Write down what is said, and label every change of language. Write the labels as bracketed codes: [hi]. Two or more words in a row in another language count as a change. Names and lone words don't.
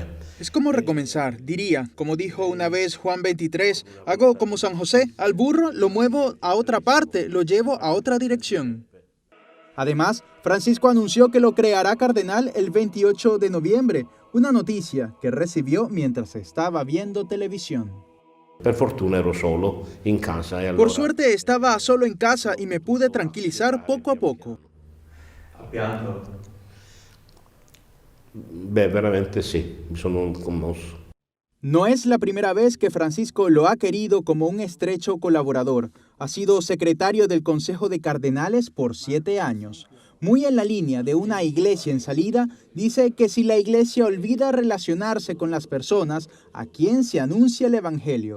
[es] Es como recomenzar, diría, como dijo una vez Juan 23, hago como San José, al burro lo muevo a otra parte, lo llevo a otra dirección. Además, Francisco anunció que lo creará cardenal el 28 de noviembre, una noticia que recibió mientras estaba viendo televisión. [it] Per fortuna ero solo in casa. E allora... [es] Por suerte estaba solo en casa y me pude tranquilizar poco a poco. [it] Beh, veramente sì, mi sono commosso. [es] No es la primera vez que Francisco lo ha querido como un estrecho colaborador. Ha sido secretario del Consejo de Cardenales por 7 años. Muy en la línea de una iglesia en salida, dice que si la iglesia olvida relacionarse con las personas, ¿a quién se anuncia el evangelio?